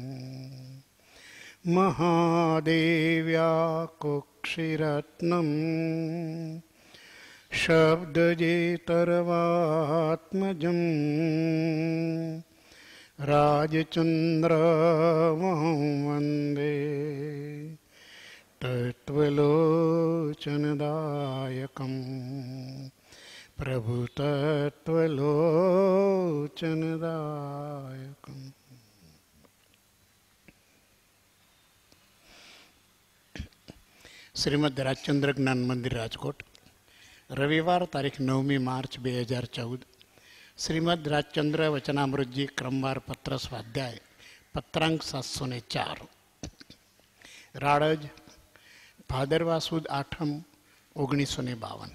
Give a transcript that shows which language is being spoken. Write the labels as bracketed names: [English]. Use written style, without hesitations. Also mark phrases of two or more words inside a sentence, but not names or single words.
[Sanskrit] महादेव्या कुक्षिरत्नं शब्दजेतर्वात्मजं राजचन्द्रमहं वन्दे तत्त्वलोचनदायकं प्रभुतत्त्वलोचनदायकम्। [Gujarati] श्रीमद રાજચંદ્ર જ્ઞાન મંદિર રાજકોટ, રવિવાર તારીખ 9મી માર્ચ 2014. શ્રીમદ રાજચંદ્ર વચનામૃતજી ક્રમવાર પત્ર સ્વાધ્યાય પત્રાંક 704. રાળજ ભાદરવા સુદ આઠમ 1952.